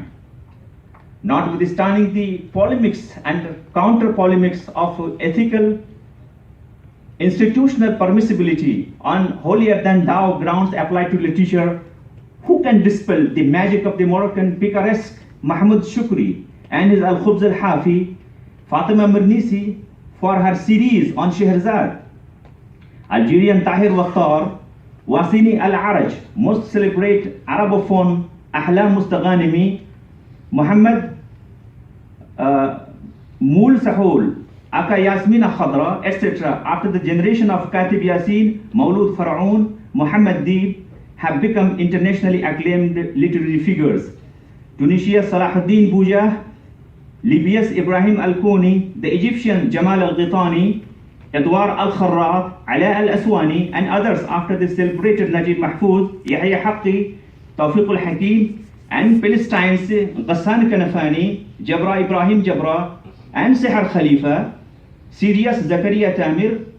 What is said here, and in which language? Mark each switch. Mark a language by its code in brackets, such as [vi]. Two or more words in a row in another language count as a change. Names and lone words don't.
[en] Notwithstanding the polemics and counter-polemics of ethical, institutional permissibility on holier-than-thou grounds applied to literature, who can dispel the magic of the Moroccan picaresque Mahmoud Shukri and his Al-Khubz al-Hafi, Fatima Mirnisi for her series on Shehrazad, Algerian Tahir Wakhtar, Wasini Al-Araj, most celebrate Arabophone Ahlam Mustaghanimi, Muhammad Mool Sahul, Aka Yasmina Khadra, etc. After the generation of Katib Yasin, Maulud Faraun, Muhammad Deeb have become internationally acclaimed literary figures. Tunisia's Salahuddin Boujah, Libya's Ibrahim Al-Kouni, the Egyptian Jamal Al-Ghitani, Edward Al-Kharrat, Ala Al-Aswani, and others after the celebrated Najib Mahfouz, Yahya Haqqi, Tawfiq Al-Hakim, and Palestine's Ghassan Kanafani, Jabra Ibrahim Jabra, and Sihar Khalifa, Syria's Zakaria Tamir,